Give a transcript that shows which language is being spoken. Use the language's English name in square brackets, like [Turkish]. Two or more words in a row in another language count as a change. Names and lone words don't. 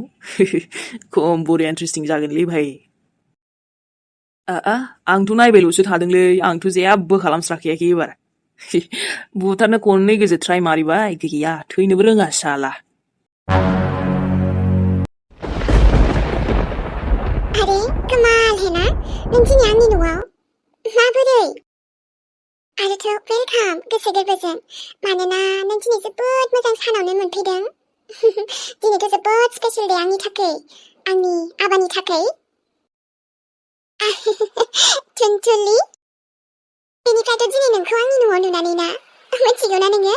[Bodo] खम बरिया इन्ट्रेस्टिं जागोनलै भाइ। आंथ' नायबायल'सो थादोंलै, आंथ' जेबो खालामस्राखायाखै एबार। बुथारनो खननै गोजो ट्राइ मारिबाय, गैया थैनोबो रोङा साला। [Hindi] आरे कमाल है ना, [Bodo] नों दिनै आंनि न'आव। माबोरै? आरोथ' वेलकाम गोसो गोरबोजों, मानोना नों दिनै जोबोद मोजां सानावनो मोनफैदों। दिनैथ' जोबोद स्पेशल दे आंनि थाखाय, आंनि आबानि थाखाय। थुनथुलि, बेनिफ्रायथ' दिनै नोंखौ आंनि न'आव नुनानै ना, मोनथिगौ ना नोङो?